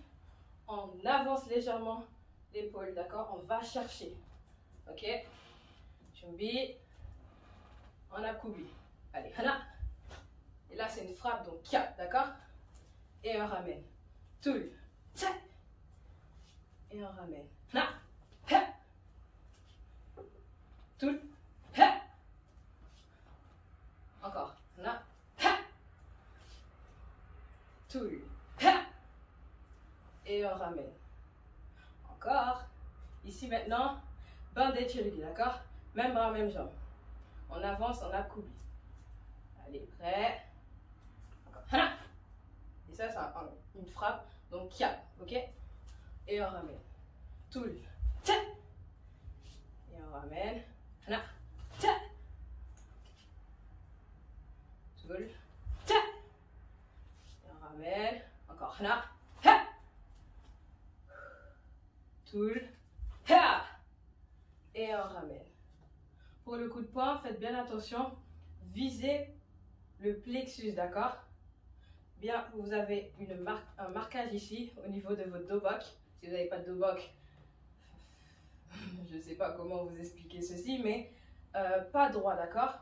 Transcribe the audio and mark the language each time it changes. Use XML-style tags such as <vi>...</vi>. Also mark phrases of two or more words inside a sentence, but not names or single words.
<fr>On avance légèrement l'épaule, d'accord? On va chercher. Ok? Chumbi. On a Kubi. Allez, hana. Et là, c'est une frappe, donc kia, d'accord? Et on ramène.</fr> <ko>Toul. Tcha.</ko> <fr>Et on ramène.</fr> <ko>Hana. Ha. Toul. Ha. Encore. Hana. Ha. Toul. Ha.</ko> <fr>Et on ramène. Encore. Ici maintenant,</fr> <ko>bandé chirigi,</ko> <fr>d'accord? Même bras, même jambe. On avance, on a Kubi. Allez, prêt. Encore. Hana. Et ça, c'est une frappe. Donc, kia. Ok? Et on ramène.</fr> <ko>Toul. Tcha.</ko> <fr>Et on ramène.</fr> <ko>Hana. Tcha. Toul. Tcha.</ko> <fr>Et on ramène. Encore.</fr> <ko>Hana. Ha. Toul. Ha.</ko> <fr>Et on ramène. Pour le coup de poing, faites bien attention. Visez le plexus, d'accord? Bien, vous avez un marquage ici au niveau de votre dobok. Si vous n'avez pas de dobok, je ne sais pas comment vous expliquer ceci, mais pas droit, d'accord?</fr>